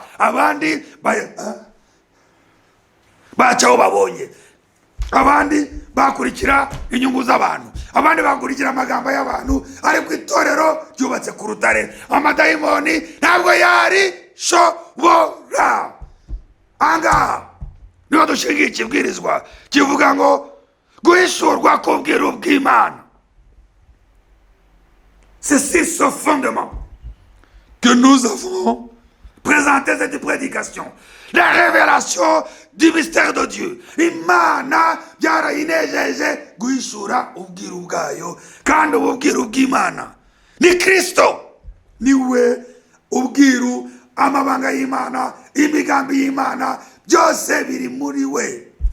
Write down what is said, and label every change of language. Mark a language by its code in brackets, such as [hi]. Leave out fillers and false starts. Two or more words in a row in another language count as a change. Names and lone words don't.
[rw] Abandi bacaho babonye, abandi bakurikira inyungu z'abantu, abandi bakurikira amagambo y'abantu, ariko itorero ryubatse ku rutare. Amadayimoni ntabwo yari shobora. Angaha niho dushingiye ikibwirizwa kivuga ngo guhishurwa k'ubwiru bw'Imana. [fr] C'est sur ce fondement que nous avons présenté cette prédication, la révélation du mystère de Dieu. [rw] Imana byarayinejeje guhishura ubwiru bwayo, kandi ubwiru bw'Imana ni Kristo. Niwe ubwiru, amabanga y'Imana, imigambi y'Imana, byose biri muri we.